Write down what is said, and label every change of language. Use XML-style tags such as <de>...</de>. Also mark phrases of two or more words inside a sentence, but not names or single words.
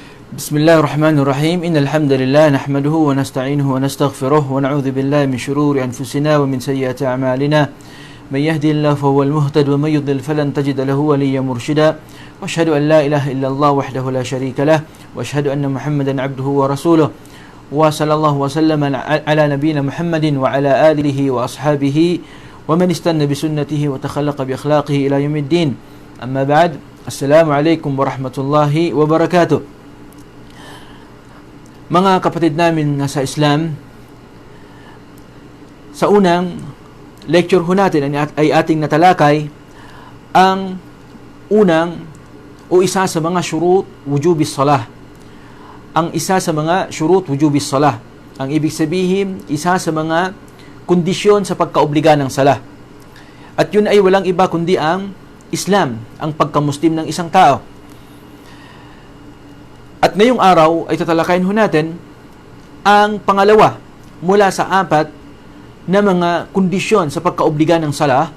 <ar>بسم الله الرحمن الرحيم إن الحمد لله نحمده ونستعينه ونستغفره ونعوذ بالله من شرور أنفسنا ومن سيئات أعمالنا من يهدي الله فهو المهتد ومن يضلل فلن تجد له وليا مرشدا وأشهد أن لا إله إلا الله وحده لا شريك له وأشهد أن محمدا عبده ورسوله وصلى الله وسلم على نبينا محمد وعلى آله وأصحابه ومن استنى بسنته وتخلق بأخلاقه إلى يوم الدين أما بعد السلام عليكم ورحمة الله وبركاته.</ar> <tl>Mga kapatid namin sa Islam, sa unang lecture ho natin ay ating natalakay ang unang o isa sa mga</tl> <ar>شروط وجوب الصلاة.</ar> <tl>Ang isa sa mga</tl> <ar>شروط وجوب الصلاة.</ar> <tl>Ang ibig sabihin, isa sa mga kondisyon sa pagkaobliga ng salah. At yun ay walang iba kundi ang Islam, ang pagkamuslim ng isang tao. At ngayong araw ay tatalakayin ho natin ang pangalawa mula sa apat na mga kondisyon sa pagkaobliga ng salah.</tl>